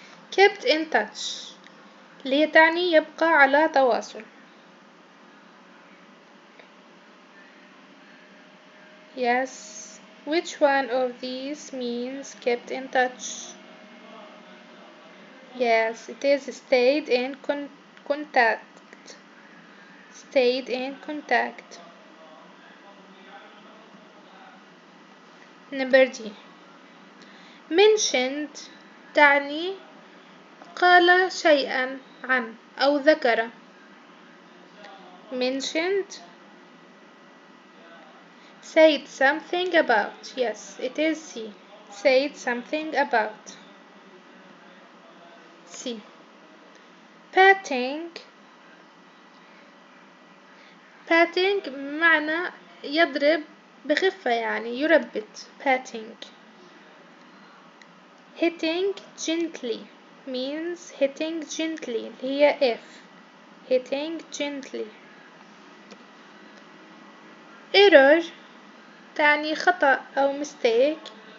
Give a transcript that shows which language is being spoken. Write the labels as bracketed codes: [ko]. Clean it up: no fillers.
[en] Kept in touch [ar] اللي تعني يبقى على تواصل. [en] Yes, which one of these means kept in touch? Yes, it is stayed in contact. Stayed in contact. Number D. [ar] Mentioned تعني قال شيئا عن أو ذكر. [en] Mentioned, said something about. Yes, it is C. Said something about. C. patting. [ar] patting معنى يضرب بخفة، يعني يربط. [en] patting. hitting gently means hitting gently [ar] اللي هي [en] F. hitting gently. [ar] error تعني خطأ أو mistake.